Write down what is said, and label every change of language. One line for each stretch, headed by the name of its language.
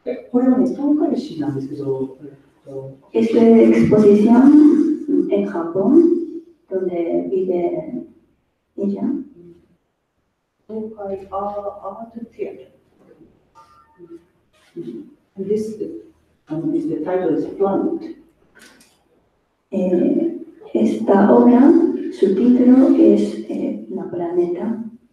Japanese: これはね、東海市なんですけど、
Spanish: Esta exposición en Japón, donde vive ella.
Japanese: 東海アートティアター。
English: And this is the title is Planet.
Spanish: Esta obra, su título es La Planeta.